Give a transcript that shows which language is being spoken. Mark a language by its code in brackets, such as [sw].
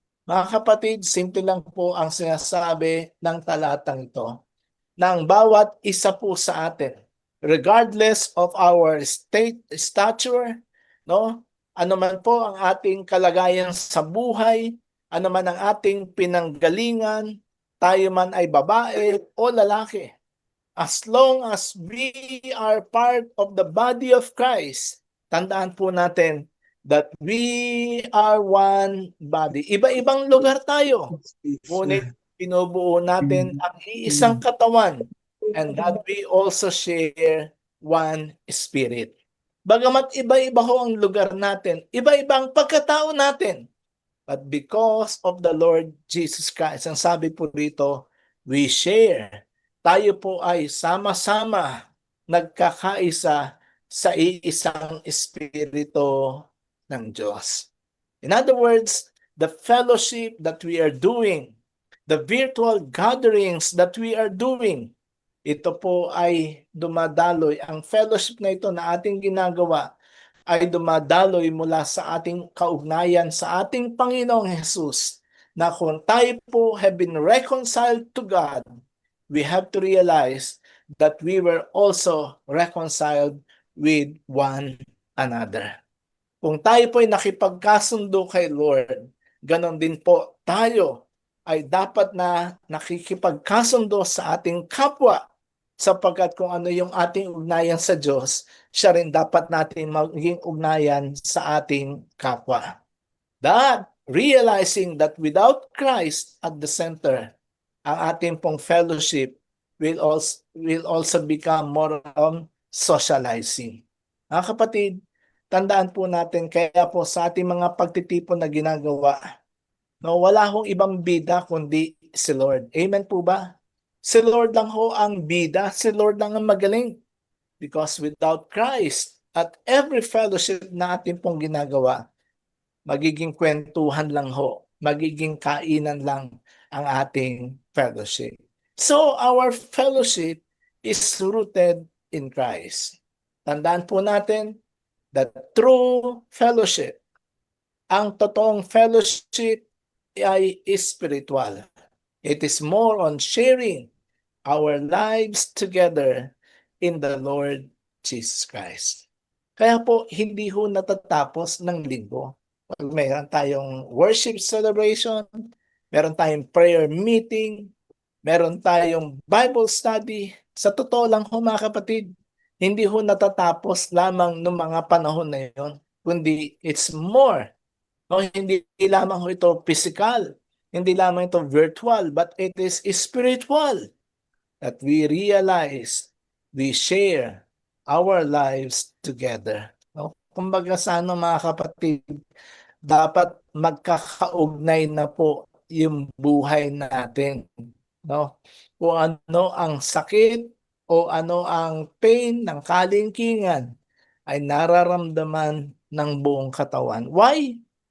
[tl] Mga kapatid, simple lang po ang sinasabi ng talatang ito ng bawat isa po sa atin, [en] regardless of our stature, [tl] no? Ano man po ang ating kalagayan sa buhay, ano man ang ating pinanggalingan, tayo man ay babae o lalaki. [en] As long as we are part of the body of Christ, [tl] tandaan po natin [en] that we are one body. [tl] Iba-ibang lugar tayo, ngunit pinubuo natin ang iisang katawan, [en] and that we also share one spirit. [tl] Bagamat iba-iba ho ang lugar natin, iba-ibang pagkatao natin, [en] but because of the Lord Jesus Christ, [tl] ang sabi po rito, [en] we share. [tl] Tayo po ay sama-sama nagkakaisa sa iisang espiritu ng Diyos. [en] In other words, the fellowship that we are doing, the virtual gatherings that we are doing, [tl] ito po ay dumadaloy. Ang fellowship na ito na ating ginagawa ay dumadaloy mula sa ating kaugnayan sa ating Panginoong Jesus, na kung tayo po [en] have been reconciled to God, we have to realize that we were also reconciled with one another. [tl] Kung tayo po ay nakipagkasundo kay Lord, ganon din po tayo ay dapat na nakikipagkasundo sa ating kapwa, sapagkat kung ano yung ating ugnayan sa Diyos, siya rin dapat natin maging ugnayan sa ating kapwa. [en] That realizing that without Christ at the center, [tl] ang ating pong [en] fellowship will also become more on socializing. [tl] Mga kapatid, tandaan po natin, kaya po sa ating mga pagtitipon na ginagawa, no, wala hong ibang bida kundi si Lord. Amen po ba? Si Lord lang ho ang bida, si Lord lang ang magaling. [en] Because without Christ at every fellowship [tl] na ating pong ginagawa, magiging kwentuhan lang ho, magiging kainan lang ang ating fellowship. [en] So our fellowship is rooted in Christ. [tl] Tandaan po natin [en] that true fellowship, [tl] ang totoong fellowship ay spiritual. [en] It is more on sharing our lives together in the Lord Jesus Christ. [tl] Kaya po, hindi ho natatapos ng linggo. Pag mayroon tayong worship celebration, meron tayong prayer meeting, meron tayong Bible study, sa totoo lang ho mga kapatid, hindi ho natatapos lamang ng mga panahon na yon, kundi [en] it's more. [tl] No, hindi lamang ho ito physical, hindi lamang ito virtual, [en] but it is spiritual, that we realize we share our lives together. No? [tl] Kumbaga sa ano mga kapatid, dapat magkakaugnay na po yung buhay natin. No? Kung ano ang sakit o ano ang pain ng kalingkingan ay nararamdaman ng buong katawan. Why?